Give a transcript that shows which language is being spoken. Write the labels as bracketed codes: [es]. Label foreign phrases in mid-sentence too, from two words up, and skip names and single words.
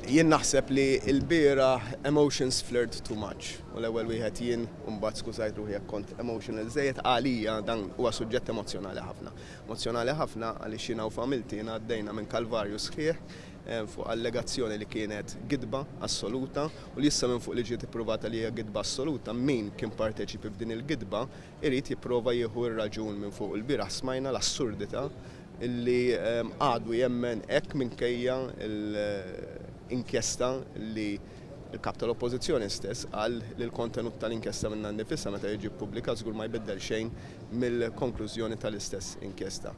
[mt] Jien naħseb li l-bieraħ [en] emotions flirt too much. [mt] U l-ewwel wieħed jien mbagħad skużajt ruħi jekk kont emotional żejjed għalija dan huwa suġġett emozjonali ħafna. Emozjonali ħafna għaliex jiena u familti jiena għaddejna minn kalvarju sħiħ fuq allegazzjoni li kienet gidba assoluta u li issa minn fuq li ġiet ipprovata li hija gidba assoluta min kien parteċipi f'din il-gidba irid jipprova jieħu r-raġun minn fuq il-bieraħ smajna l-assurdità illi għadu jemmen hekk minkejja inkjesta li l-kap tal-oppożizzjoni stess qal li l-kontenut tal-inkjesta minn nifisha meta jiġi ppubblikat żgur ma jbiddel xejn mill-konklużjoni tal-istess inkjesta.